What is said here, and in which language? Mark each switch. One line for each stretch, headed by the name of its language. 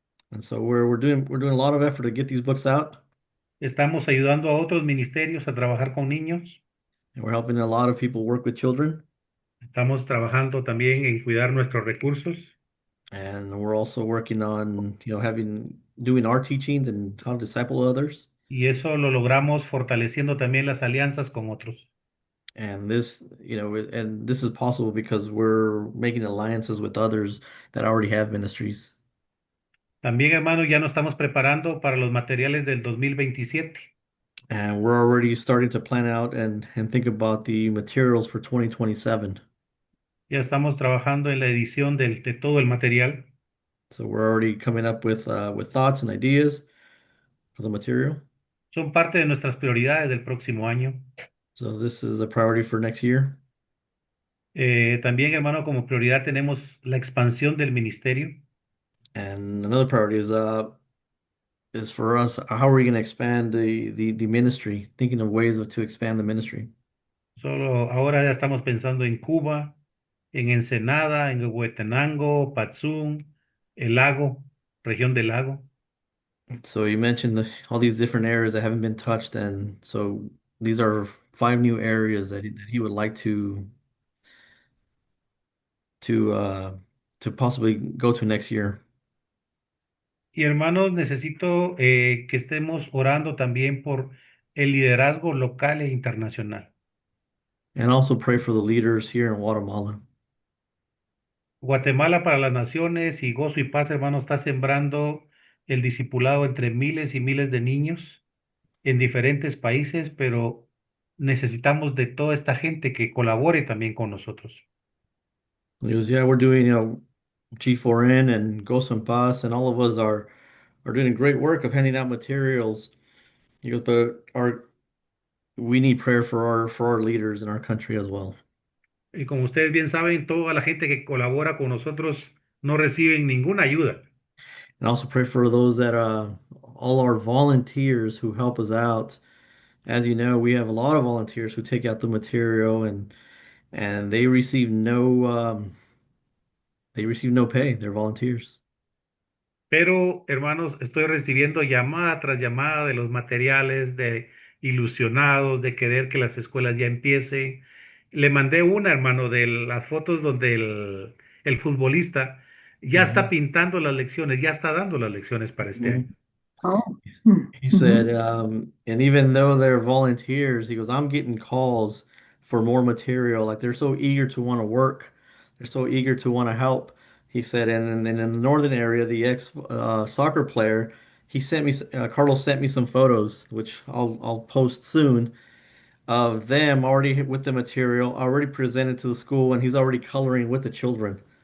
English: And so we're doing a lot of effort to get these books out,
Spanish: estamos ayudando a otros ministerios a trabajar con niños,
English: and we're helping a lot of people work with children,
Spanish: estamos trabajando también en cuidar nuestros recursos.
English: and we're also working on having doing our teachings and how to disciple others.
Spanish: Y eso lo logramos fortaleciendo también las alianzas con otros.
English: And this is possible because we're making alliances with others that already have ministries.
Spanish: También, hermano, ya nos estamos preparando para los materiales del 2027.
English: And we're already starting to plan out and think about the materials for 2027.
Spanish: Ya estamos trabajando en la edición de todo el material.
English: So we're already coming up with thoughts and ideas for the material.
Spanish: Son parte de nuestras prioridades del próximo año.
English: So this is a priority for next year.
Spanish: También, hermano, como prioridad tenemos la expansión del ministerio.
English: And another priority is for us, how are we going to expand the ministry? Thinking of ways to expand the ministry.
Spanish: Solo ahora ya estamos pensando en Cuba, en Ensenada, en Huetenango, Patzún, el lago, región del lago.
English: So you mentioned all these different areas that haven't been touched, and so these are 5 new areas that he would like to uh, to possibly go to next year.
Spanish: Y hermanos, necesito que estemos orando también por el liderazgo local e internacional.
English: And also pray for the leaders here in Guatemala.
Spanish: Guatemala para las naciones y gozo y paz, hermano, está sembrando el discipulado entre miles y miles de niños en diferentes países, pero necesitamos de toda esta gente que colabore también con nosotros.
English: He goes, yeah, we're doing, G4N and Ghost and Paz, and all of us are doing great work of handing out materials. He goes, but we need prayer for our leaders in our country as well.
Spanish: Y como ustedes bien saben, toda la gente que colabora con nosotros no reciben ninguna ayuda.
English: And also pray for those that all our volunteers who help us out. As you know, we have a lot of volunteers who take out the material and they receive no pay. They're volunteers.
Spanish: Pero, hermanos, estoy recibiendo llamada tras llamada de los materiales, de ilusionados, de querer que las escuelas ya empiecen. Le mandé una, hermano, de las fotos donde el futbolista ya está Mhm. pintando las lecciones, ya está dando las lecciones para este año. Mhm. Oh. Hmm.
English: He said, Mhm. and even though they're volunteers, he goes, I'm getting calls for more material. Like they're so eager to want to work. They're so eager to want to help. He said, and in the northern area, the ex soccer player, he sent me, Carlos sent me some photos, which I'll post soon, of them already with the material, already presented to the school, and he's already coloring with the children.